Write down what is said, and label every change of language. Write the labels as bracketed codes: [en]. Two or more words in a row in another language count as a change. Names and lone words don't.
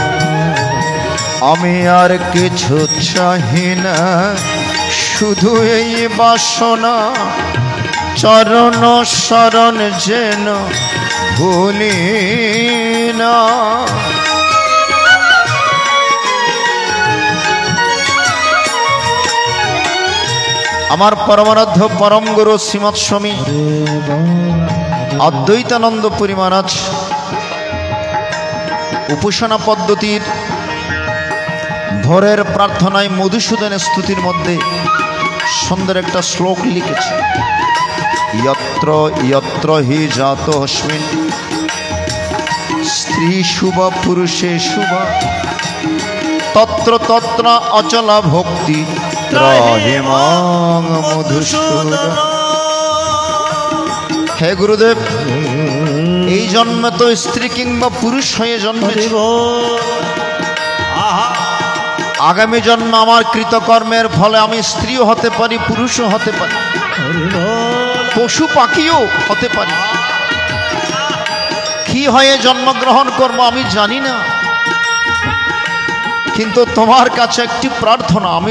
[bn] আমি আর কিছু চাহি না শুধু এই বাসনা চরণ শরণ যেন ভুলি না আমার পরমারাধ্য পরম গুরু শ্রীমৎ স্বামী অদ্বৈতানন্দ পুরী মহারাজ উপাসনা পদ্ধতির ভোরের প্রার্থনায় মধুসূদন স্তুতির মধ্যে সুন্দর একটা শ্লোক লিখেছে [sa] यत्र यत्र हि जातोऽस्मिन् स्त्री शुभ पुरुषे शुभ तत्र तत्र अचल भक्ति त्राहिमां मधुसूदन। [bn] হে গুরুদেব এই জন্মে তো স্ত্রী কিংবা পুরুষ হয়ে জন্মেছে আগামী জন্ম আমার কৃতকর্মের ফলে আমি স্ত্রীও হতে পারি, পুরুষও হতে পারি, পশু পাখিও হতে পারি। কি হয়ে জন্মগ্রহণ করবো আমি জানি না, কিন্তু তোমার কাছে একটি প্রার্থনা, আমি